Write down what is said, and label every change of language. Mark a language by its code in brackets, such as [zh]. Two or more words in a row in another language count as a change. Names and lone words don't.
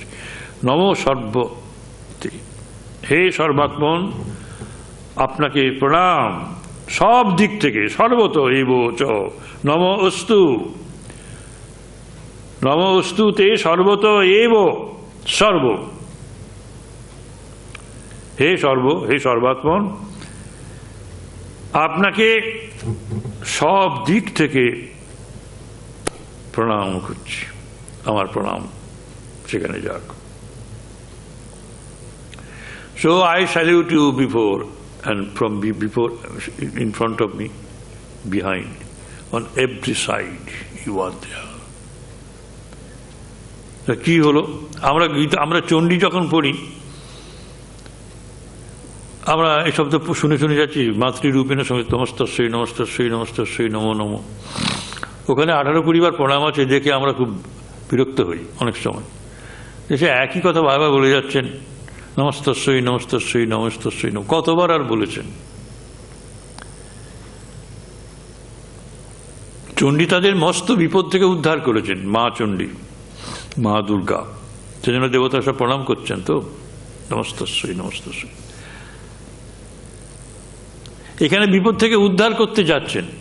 [sa] নমো সর্বতে, হে সর্বাত্মন [bn] আপনাকে প্রণাম সব দিক থেকে, [sa] সর্বত এব চ নমো অস্তু, নমো অস্তু তে সর্বত এব সর্ব। [bn] হে সর্বাত্মন আপনাকে সব দিক থেকে প্রণাম করছি, আমার প্রণাম সেখানে যাক। [en] So I salute you before and from before, in front of me, behind, on every side you are there. [bn] কি হলো, আমরা চণ্ডী যখন পড়ি, আমরা এসব তো শুনে যাচ্ছি, [sa] মাতৃরূপেণ সমেত নমস্তস্যৈ নমস্তস্যৈ নমস্তস্যৈ নমো নমো। [bn] ওখানে 18-20 বার প্রণাম আছে, দেখে আমরা খুব বিরক্ত হই অনেক সময়, সে একই কথা বারবার বলে যাচ্ছেন, [sa] নমস্তস্যৈ নমস্তস্যৈ নমস্তস্যৈ নমঃ। [bn] কতবার আর বলেছেন? চণ্ডী তাদের মস্ত বিপদ থেকে উদ্ধার করেছেন, মা চণ্ডী, মা দুর্গা, সেজন্য দেবতা সব প্রণাম করছেন। তো [sa] নমস্তস্যৈ নমস্তস্যৈ, [bn] এখানে বিপদ থেকে উদ্ধার করতে যাচ্ছেন।